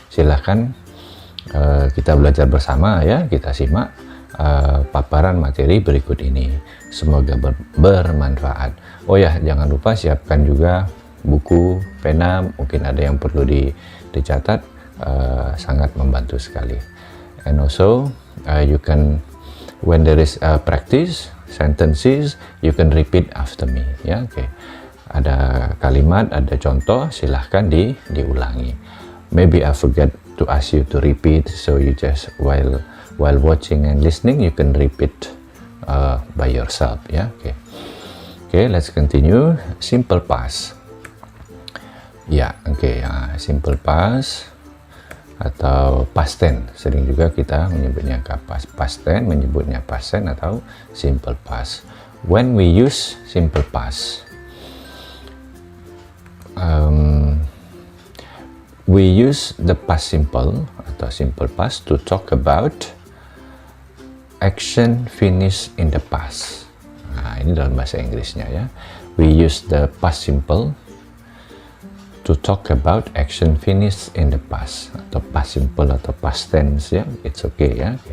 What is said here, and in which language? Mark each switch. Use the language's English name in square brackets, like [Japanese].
[Indonesian] Silahkan kita belajar bersama ya, kita simak paparan materi berikut ini, semoga bermanfaat. Oh ya, jangan lupa siapkan juga buku, pena, mungkin ada yang perlu dicatat, sangat membantu sekali. [English] And also you can, when there is practice sentences, you can repeat after me ya. Oke. [Indonesian] Ada kalimat, ada contoh, silahkan diulangi. [English] Maybe I forget to ask you to repeat, so you just while watching and listening you can repeat by yourself ya. Oke, let's continue. Simple past ya. [Indonesian] Simple past atau past tense, sering juga kita menyebutnya past tense, menyebutnya past tense atau simple past. [English] When we use simple past, we use the past simple atau simple past to talk about action finished in the past. [Indonesian] Nah, ini dalam bahasa Inggrisnya ya. [English] We use the past simple to talk about action finished in the past, atau past simple atau past tense ya, it's okay ya.